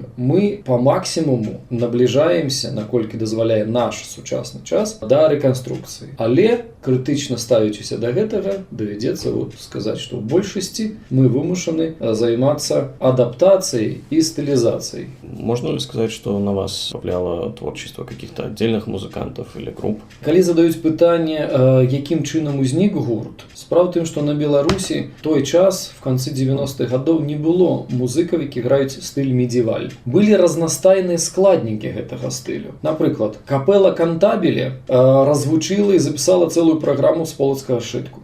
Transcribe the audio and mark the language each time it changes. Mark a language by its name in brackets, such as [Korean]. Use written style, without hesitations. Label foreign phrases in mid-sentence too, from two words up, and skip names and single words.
[Belarusian] Мы па максімуму набліжаемся, наколькі дазваляе наш сучасны час, да рэканструкцыі. Але крытычна ставячыся да гэтага, давядзецца сказаць, што ў большасці мы вымушаны займацца адаптацыяй і стылізацыяй. [Russian] Можно ли сказать, что на вас повлияло творчество каких-то отдельных музыкантов или групп? [Belarusian] Калі задаюць пытанне, якім чынам узнік гурт, справа ў тым, што на Беларусі той час, в канцы 90-х гадоў, не было музыкаў, які граюць стыль медзеваль. Былі разнастайныя складнікі гэтага стылю. Напрыклад, капэла Кантабіле развучыла і запісала цэлую праграму з полацкага сшытку.